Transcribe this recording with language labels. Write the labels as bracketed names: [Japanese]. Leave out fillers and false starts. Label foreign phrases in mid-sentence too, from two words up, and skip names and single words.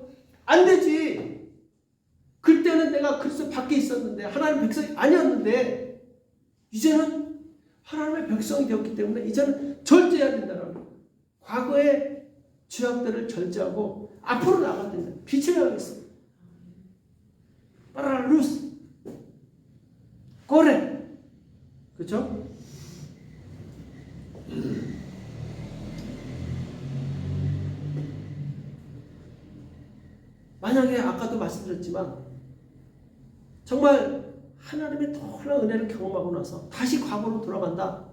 [Korean] 안 되지. 그때는 내가 그리스도 밖에 있었는데 하나님의 백성이 아니었는데 이제는 하나님의 백성이 되었기 때문에 이제는 절제해야 된다는 거예요. 과거의 죄악들을 절제하고 앞으로 나가야 된다. 빛을 향했어. [Spanish] para la luz. corre. [Korean] 그렇죠? 만약에 아까도 말씀드렸지만 정말 하나님의 놀라운 은혜를 경험하고 나서 다시 과거로 돌아간다.